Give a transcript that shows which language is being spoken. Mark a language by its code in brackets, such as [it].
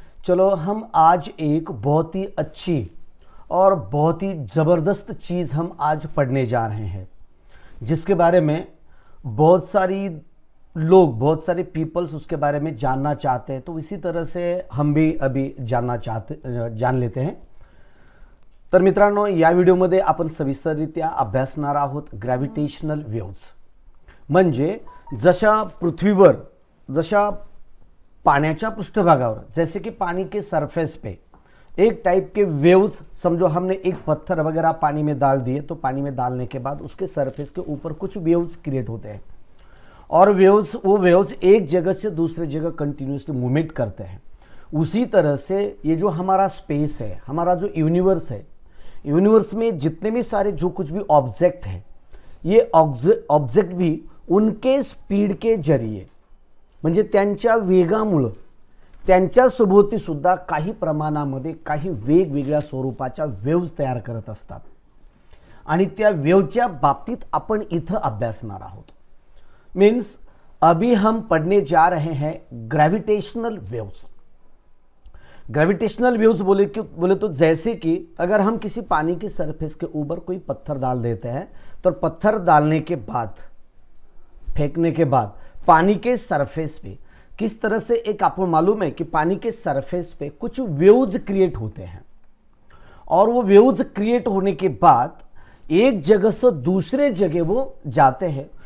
[hi] चलो हम आज एक बहुत ही अच्छी और बहुत ही ज़बरदस्त चीज़ हम आज पढ़ने जा रहे हैं, जिसके बारे में बहुत सारी लोग, बहुत सारे पीपल्स उसके बारे में जानना चाहते हैं। तो इसी तरह से हम भी अभी जान लेते हैं। [mr] तर मित्रांनो, या व्हिडिओमध्ये आपण सविस्तररित्या अभ्यासणार आहोत ग्रॅव्हिटेशनल वेव्स। म्हणजे जशा पृथ्वीवर, जशा पाण्याच्या पृष्ठभागावर, [hi] जैसे कि पानी के सरफेस पे एक टाइप के वेव्स, समझो हमने एक पत्थर वगैरह पानी में डाल दिए, तो पानी में डालने के बाद उसके सरफेस के ऊपर कुछ वेव्स क्रिएट होते हैं और वो वेव्स एक जगह से दूसरे जगह कंटिन्यूसली मूवमेंट करते हैं। उसी तरह से ये जो हमारा स्पेस है, हमारा जो यूनिवर्स है, यूनिवर्स में जितने भी सारे जो कुछ भी ऑब्जेक्ट हैं, ये ऑब्जेक्ट भी उनके स्पीड के जरिए, [mr] म्हणजे त्यांच्या वेगामुळे त्यांच्या सभोवती सुद्धा काही प्रमाणामध्ये काही वेगवेगळ्या स्वरूपाच्या वेव्स तयार करत असतात आणि त्या वेव्हच्या बाबतीत आपण इथं अभ्यासणार आहोत। [hi] मीन्स अभी हम पढ़ने जा रहे हैं ग्रेविटेशनल वेव्स। ग्रेविटेशनल वेव्स बोले तो जैसे कि अगर हम किसी पानी के सरफेस के ऊपर कोई पत्थर डाल देते हैं, तो पत्थर डालने के बाद, फेंकने के बाद पानी के सरफेस पे किस तरह से एक, आपको मालूम है कि पानी के सरफेस पे कुछ वेव्स क्रिएट होते हैं और वो वेव्स क्रिएट होने के बाद एक जगह से दूसरे जगह वो जाते हैं।